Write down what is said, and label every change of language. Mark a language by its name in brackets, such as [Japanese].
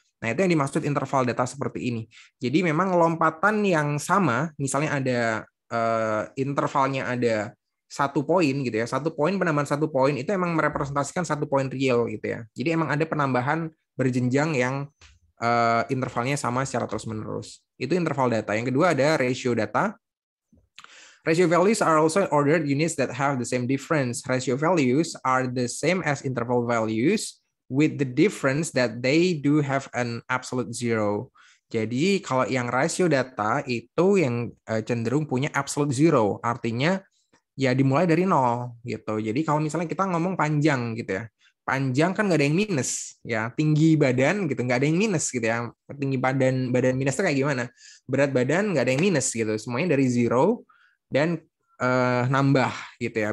[Indonesian] Nah, itu yang dimaksud interval data seperti ini. Jadi memang lompatan yang sama, misalnya ada intervalnya ada 1 poin gitu ya. 1 poin, penambahan 1 poin itu emang merepresentasikan 1 poin real gitu ya. Jadi emang ada penambahan berjenjang yang intervalnya sama secara terus-menerus. Itu interval data. Yang kedua ada ratio data. [English] Ratio values are also ordered units that have the same difference. Ratio values are the same as interval values with the difference that they do have an absolute zero. [Indonesian] Jadi kalau yang rasio data itu yang cenderung punya absolute zero, artinya ya dimulai dari 0 gitu. Jadi kalau misalnya kita ngomong panjang gitu ya, panjang kan nggak ada yang minus ya, tinggi badan gitu nggak ada yang minus gitu ya. Tinggi badan minus itu kayak gimana? Berat badan nggak ada yang minus gitu, semuanya dari zero dan nambah gitu ya.